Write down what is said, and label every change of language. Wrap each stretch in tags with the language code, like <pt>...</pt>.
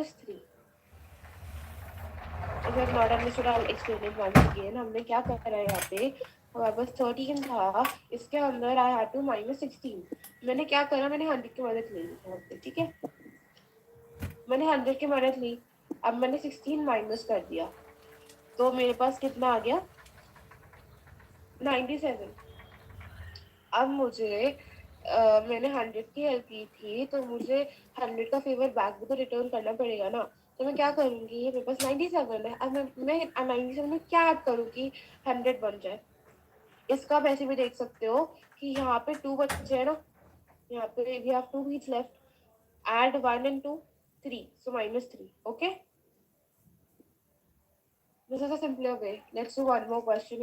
<en>If you have not understood, I'll explain it once again.</en> <hi>हमने क्या करा है यहाँ पे, हमारे पास 13 था, इसके अंदर</hi> <en>I had to -16.</en> <hi>मैंने क्या करा, मैंने 100 की मदद ले ली यहाँ पे, ठीक है? मैंने 100 की मदद ली, अब मैंने 16 माइनस कर दिया, तो मेरे पास कितना आ गया? 97। अब मुझे मैंने 100 की हेल्प की थी, तो मुझे 100 का फेवर बैक भी तो रिटर्न करना पड़ेगा ना, तो मैं क्या करूंगी, मेरे पास 97 है, अब मैं 97 में क्या ऐड करूँ कि 100 बन जाए? इसका आप ऐसे भी देख सकते हो कि यहाँ पे 2 बचे हैं ना, यहाँ पे</hi> <en>We have 2 beats left, add 1 and 2 3, so -3. okay, this is a simpler way. Let's do one more question.</en>